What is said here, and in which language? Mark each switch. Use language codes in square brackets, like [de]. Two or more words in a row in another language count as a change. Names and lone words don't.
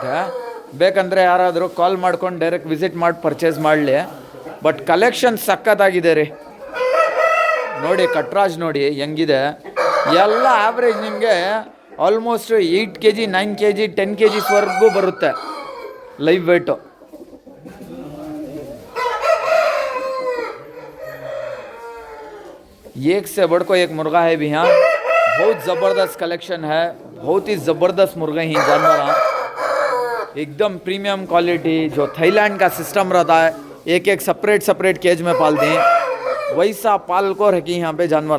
[kn] ಬೇಕಂದರೆ ಯಾರಾದರೂ ಕಾಲ್ ಮಾಡ್ಕೊಂಡು [en] direct visit [kn] ಮಾಡಿ ಪರ್ಚೇಸ್ ಮಾಡಲಿ. [en] but collection [kn] ಸಖತ್ತಾಗಿದೆ ರೀ. ನೋಡಿ ಕಟ್ರಾಜ್ ನೋಡಿ ಹೆಂಗಿದೆ. ಎಲ್ಲ ಆವ್ರೇಜ್ ನಿಮಗೆ ಆಲ್ಮೋಸ್ಟ್ 8 kg 9 kg 10 kgsವರೆಗೂ ಬರುತ್ತೆ [en] live weight. [hi] एक से बढ़ को एक मुर्गा है भी यहाँ. बहुत ज़बरदस्त कलेक्शन है, बहुत ही ज़बरदस्त मुर्गे हैं जानवर. एकदम [en] premium quality. [hi] जो थाईलैंड का सिस्टम रहता है, एक [en] separate cage [hi] में पालते हैं, वैसा पाल को रखी यहाँ पे जानवर.